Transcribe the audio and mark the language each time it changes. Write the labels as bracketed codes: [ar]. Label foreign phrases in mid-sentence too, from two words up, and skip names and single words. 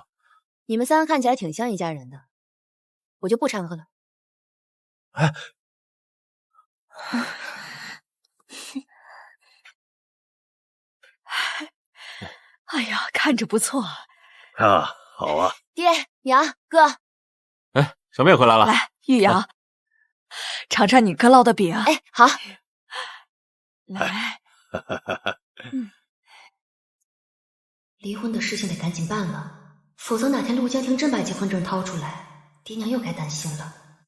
[zh] 你們三個看起來挺像一家人的，我就不摻和了。哎，哎呀，看着不錯啊，好啊。爹娘哥，哎，小妹回來了。來，玉瑤，嘗嘗你哥烙的餅。哎，好。來。離婚的事情得趕緊辦了，否則哪天陸江婷真把結婚證掏出來，爹娘又該擔心了。